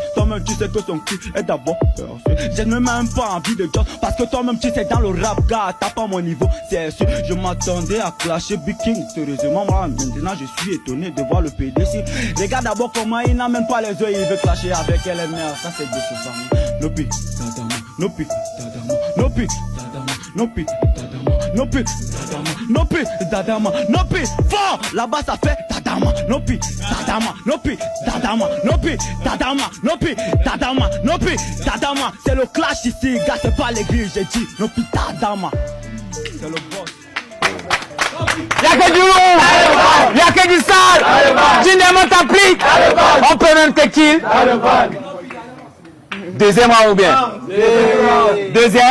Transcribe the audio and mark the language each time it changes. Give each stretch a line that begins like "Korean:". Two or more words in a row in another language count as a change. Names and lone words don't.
French: Toi-même tu sais que son cul est d'abord percé. J'ai même pas envie de job parce que toi-même tu sais dans le rap, gars. T'as pas mon niveau, c'est sûr. Je m'attendais à clasher Big King. Sérieusement, moi, maintenant je suis étonné de voir le PDC. Regarde d'abord comment il n'a même pas les yeux, il veut clasher avec LMR. Ça c'est décevant. Nopi, dadama, nopi, dadama, nopi, dadama, nopi, dadama, nopi, dadama, nopi, dadama, nopi. Fort, là-bas ça fait dadama, nopi, dadama, nopi, dadama, nopi, dadama, nopi, dadama, nopi, dadama. C'est le clash ici, gars, c'est pas l'église, j'ai dit nopi, dadama. C'est le boss. Y'a que du lourd, y'a que du sale, tu démontes ta plique, on peut même te kill. Deuxième round ou bien? Deuxième?